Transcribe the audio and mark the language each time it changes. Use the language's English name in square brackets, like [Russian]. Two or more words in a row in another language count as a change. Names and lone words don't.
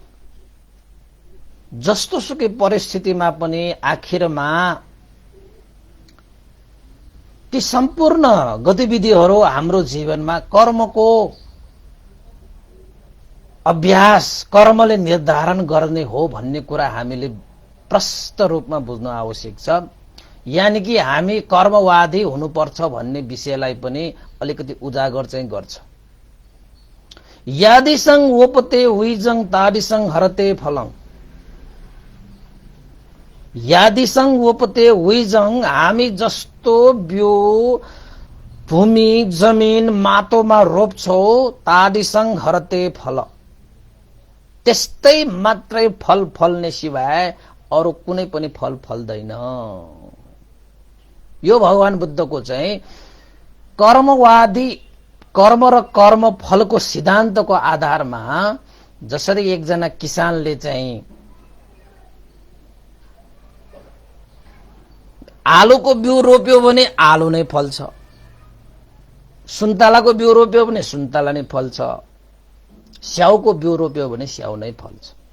[Nepali] जस्तो सुकै परिस्थितिमा पनि आखिरमा ती सम्पूर्ण गतिविधिहरू हाम्रो जीवनमा कर्मको अभ्यास, कर्मले निर्धारण गर्ने हो भन्ने कुरा हामीले प्रष्ट रूपमा बुझ्नु आवश्यक छ। यानि कि हामी कर्मवादी हुनुपर्छ भन्ने विषयलाई पनि अलिकति उजागर चाहिँ गर्छ। [Pali] यादिसं वोपते हुइजं तादिसं हरते फलं। यादिसं वोपते हुइजं, [Nepali] हामी जस्तो बिउ भूमि जमिन माटोमा रोप्छौ, [Pali] तादिसं हरते फल, [Nepali] त्यस्तै मात्रै फल फल्ने सिवाय अरू कुनै पनि फल फल्दैन। यो भगवान बुद्धको चाहिँ कर्मवादी, कर्म र कर्म फलको सिद्धान्तको आधारमा जसरी एकजना किसानले चाहिँ आलुको बिउ रोप्यो भने आलु नै फल्छ, सुन्तलाको बिउ रोप्यो भने सुन्तला नै फल्छ, स्याउको बिउ रोप्यो भने स्याउ नै फल्छ।